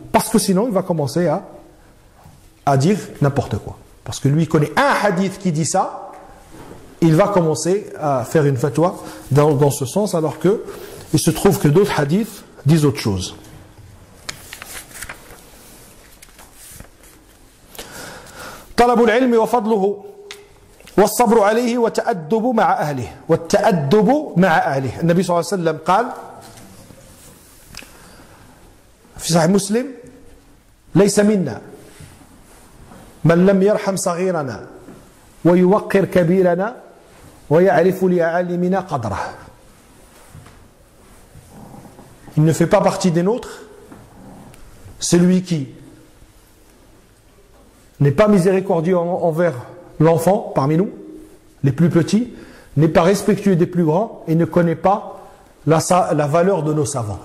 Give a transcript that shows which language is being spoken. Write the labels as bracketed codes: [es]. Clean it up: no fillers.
[fr] Parce que sinon, il va commencer à dire n'importe quoi. Parce que lui, il connaît un hadith qui dit ça, il va commencer à faire une fatwa dans ce sens, alors que il se trouve que d'autres hadiths disent autre chose. [ar] طلب العلم وفضله والصبر عليه والتأدب مع أهله والتأدب مع أهله. النبي صلى الله عليه وسلم قال في صحيح مسلم: ليس منا من لم يرحم صغيرنا ويوقر كبيرنا ويعرف لعالمنا قدره. [fr] Il ne fait pas partie des nôtres celui qui n'est pas miséricordieux envers l'enfant parmi nous, les plus petits, n'est pas respectueux des plus grands et ne connaît pas la valeur de nos savants.